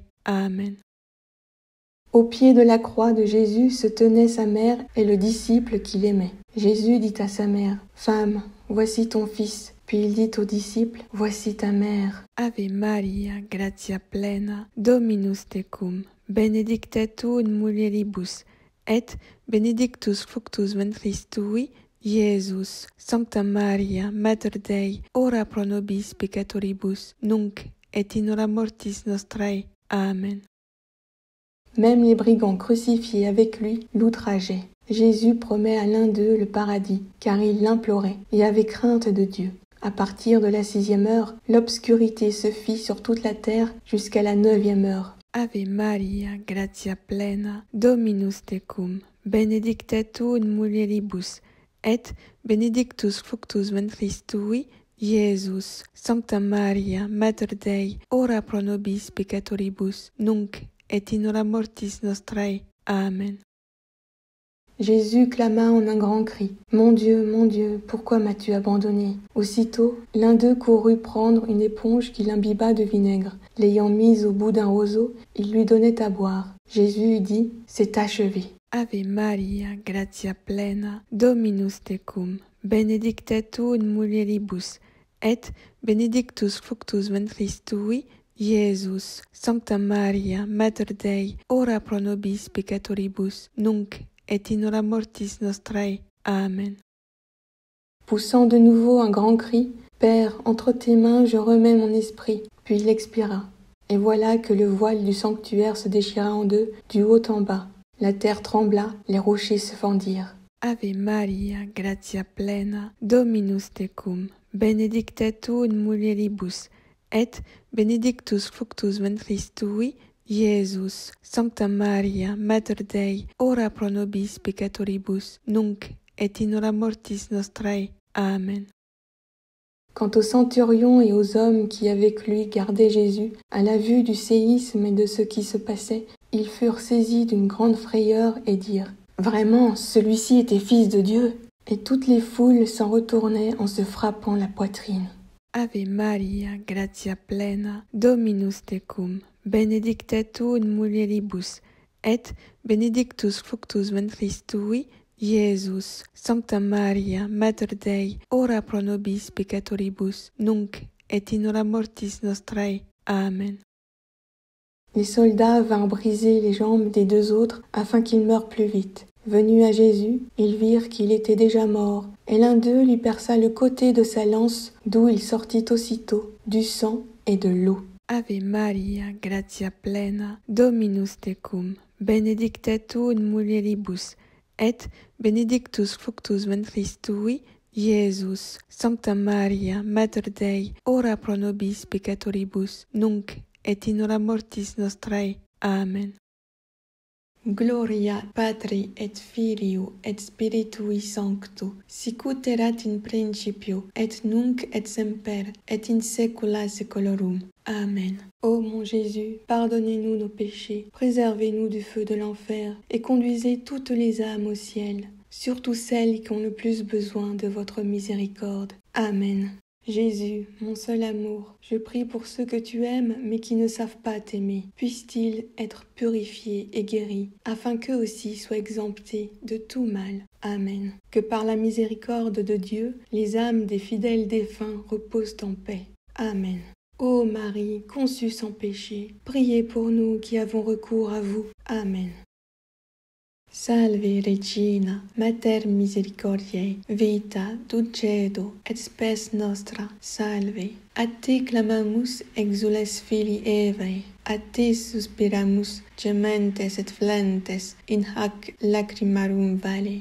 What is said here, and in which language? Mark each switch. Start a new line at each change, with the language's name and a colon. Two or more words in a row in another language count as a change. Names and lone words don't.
French: Amen. Au pied de la croix de Jésus se tenaient sa mère et le disciple qu'il aimait. Jésus dit à sa mère, « Femme, voici ton fils. » Puis il dit aux disciples, « Voici ta mère.
Latin: » Ave Maria, gratia plena, Dominus tecum, benedicta tu in mulieribus, et benedictus fructus ventris tui, Iesus. Sancta Maria, Mater Dei, ora pro nobis peccatoribus, nunc et in hora mortis nostrae. Amen.
French: Même les brigands crucifiés avec lui l'outrageaient. Jésus promet à l'un d'eux le paradis, car il l'implorait et avait crainte de Dieu. À partir de la 6e heure, l'obscurité se fit sur toute la terre jusqu'à la 9e heure.
Latin: Ave Maria, gratia plena, Dominus tecum, benedicta tu in mulieribus, et benedictus fructus ventris tui, Iesus. Sancta Maria, Mater Dei, ora pro nobis peccatoribus, nunc et in hora mortis nostrae. Amen.
French: Jésus clama en un grand cri, « Mon Dieu, pourquoi m'as-tu abandonné ?» Aussitôt, l'un d'eux courut prendre une éponge qu'il imbiba de vinaigre. L'ayant mise au bout d'un roseau, il lui donnait à boire. Jésus dit, « C'est achevé.
Latin: » Ave Maria, gratia plena, Dominus tecum, benedicta tu in mulieribus, et benedictus fructus ventris tui, Iesus. Sancta Maria, Mater Dei, ora pro nobis peccatoribus, nunc et in hora mortis nostrae. Amen.
French: Poussant de nouveau un grand cri, « Père, entre tes mains je remets mon esprit. » Puis il expira. Et voilà que le voile du sanctuaire se déchira en deux, du haut en bas. La terre trembla, les rochers se fendirent.
Latin: Ave Maria, gratia plena, Dominus tecum, benedicta tu in mulieribus, et benedictus fructus ventris tui, Iesus. Sancta Maria, Mater Dei, ora pro nobis peccatoribus, nunc et in hora mortis nostrae. Amen.
French: Quant au centurion et aux hommes qui avec lui gardaient Jésus, à la vue du séisme et de ce qui se passait, ils furent saisis d'une grande frayeur et dirent « Vraiment, celui-ci était fils de Dieu !» Et toutes les foules s'en retournaient en se frappant la poitrine.
Latin: Ave Maria, gratia plena, Dominus tecum, benedicta tu in mulieribus, et benedictus fructus ventris tui, Iesus. Sancta Maria, Mater Dei, ora pro nobis peccatoribus, nunc et in hora mortis nostrae. Amen.
French: Les soldats vinrent briser les jambes des deux autres afin qu'ils meurent plus vite. Venus à Jésus, ils virent qu'il était déjà mort, et l'un d'eux lui perça le côté de sa lance, d'où il sortit aussitôt du sang et de l'eau.
Latin: Ave Maria, gratia plena, Dominus tecum, benedicta tu in mulieribus, et benedictus fructus ventris tui, Iesus. Sancta Maria, Mater Dei, ora pro nobis peccatoribus, nunc et in hora mortis nostrae. Amen. Gloria Patri et Filio et Spiritui Sancto, sicut erat in principio, et nunc et semper, et in saecula saeculorum. Amen.
French: Ô mon Jésus, pardonnez-nous nos péchés, préservez-nous du feu de l'enfer, et conduisez toutes les âmes au ciel, surtout celles qui ont le plus besoin de votre miséricorde. Amen. Jésus, mon seul amour, je prie pour ceux que tu aimes mais qui ne savent pas t'aimer. Puissent-ils être purifiés et guéris, afin qu'eux aussi soient exemptés de tout mal. Amen. Que par la miséricorde de Dieu, les âmes des fidèles défunts reposent en paix. Amen. Ô Marie, conçue sans péché, priez pour nous qui avons recours à vous. Amen.
Latin: Salve Regina, Mater misericordiae, vita, dulcedo, et spes nostra, salve. A te clamamus, exules filii Evae. a te suspiramus, gementes et flentes, in hac lacrimarum vale.